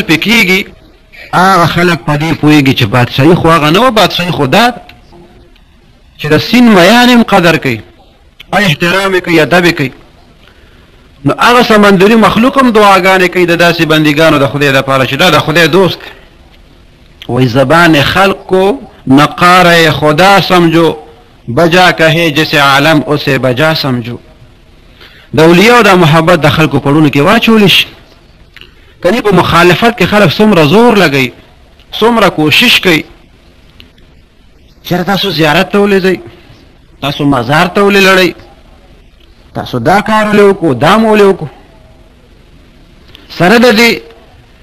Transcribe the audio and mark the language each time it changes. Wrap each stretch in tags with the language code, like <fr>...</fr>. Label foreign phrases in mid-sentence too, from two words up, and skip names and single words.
<ps>پې کېږي هغه خلک په دې پوهېږي چې بادشاهي خو هغه نه وه بادشاهي خو دا ده چې د سیند میان هم قدر کوي او احترام یې کوي ادب یې کوي نو هغه سمندري مخلوق هم دعاګانې کوي د داسې بندګانو د خدای دپاره چې دا د خدای دوست وی</ps> <ur>زبان خلق کو نقار خدا سمجھو بجا کہے جیسے عالم اسے بجا سمجھو</ur> <ps>د اولیاء د محبت د خلکو پړونو کې واچولی شي کنی په مخالفت کې خلک څومره زور لګوي څومره کوشش کوي چېرې تاسو زیارت ته ولې ځئ تاسو مزار ته ولې لړئ تاسو دا کار ولې وکړو دا مو ولې وکړو سره د دې</ps>